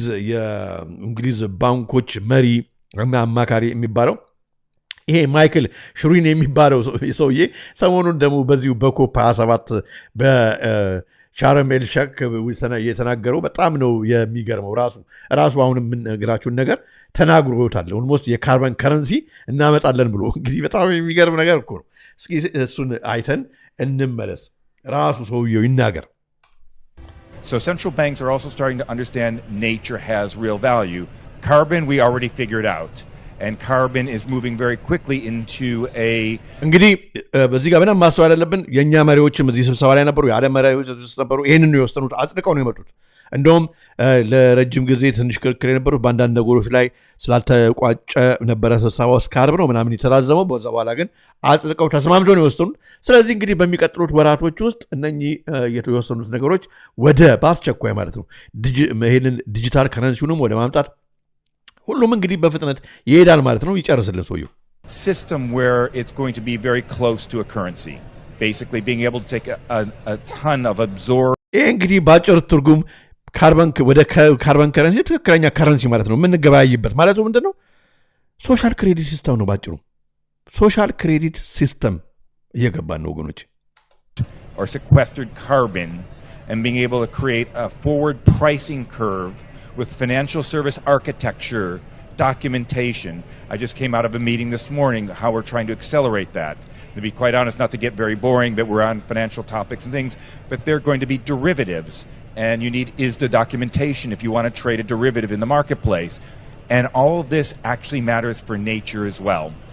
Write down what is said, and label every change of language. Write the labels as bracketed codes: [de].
[am] የእንግሊዝ ባንኮች መሪ እና አማካሪ የሚባለው ይሄ ማይክል ሽሩን የሚባለው ሰውዬ ሰሞኑን ደግሞ በዚሁ በኮፕ 27 በሻርም ኤል ሼክ የተናገረው በጣም ነው የሚገርመው ራሱ አሁን የምነግራችሁን ነገር ተናግሮታል ኦልሞስት የካርበን ከረንሲ እናመጣለን ብሎ እንግዲህ በጣም የሚገርም ነገር እኮ ነው እስኪ እሱን አይተን እንመለስ ራሱ ሰውየው ይናገር [en] So central banks are also starting to understand nature has real value. Carbon we already figured out. And carbon is moving very quickly into a [am] እንግዲህ በዚህ ጋር በጣም ማስተዋል ያለብን የኛ መሪዎችም እዚህ ስብሰባ ላይ ነበሩ ያለ መሪዎች እዚህ ነበሩ ይሄንን ነው የወሰኑት አጽድቀው ነው የመጡት እንደውም ለረጅም ጊዜ ትንሽ ክርክር የነበሩት በአንዳንድ ነገሮች ላይ ስላልተቋጨ ነበረ ስብሰባው እስከ ዓርብ ነው ምናምን የተራዘመው በዛ በኋላ ግን አጽድቀው ተስማምተው ነው የወሰኑት ስለዚህ እንግዲህ በሚቀጥሉት ወራቶች ውስጥ እነኚህ የተወሰኑት ነገሮች ወደ በአስቸኳይ ማለት ነው ይሄንን ዲጂታል ከረንሲውንም ወደ ማምጣት ሁሉም እንግዲህ በፍጥነት ይሄዳል ማለት ነው ይጨርስልን ሰውየው [en] system where it's going to be very close to a currency basically being able to take a ton of absorb [am] ይሄ እንግዲህ ባጭር ትርጉም ካርበን ከረንሲ ትክክለኛ ከረንሲ ማለት ነው የምንገበያይበት ማለት ነው ምንድነው ሶሻል ክሬዲት ሲስተም ነው ባጭሩ ሶሻል ክሬዲት ሲስተም እየገባን ነው ወገኖች [en] or sequestered carbon and being able to create a forward pricing curve with financial service architecture documentation I just came out of a meeting this morning how we're trying to accelerate that to be quite honest not to get very boring that we're on financial topics and things but they're going to be derivatives and you need ISDA documentation if you want to trade a derivative in the marketplace and all of this actually matters for nature as well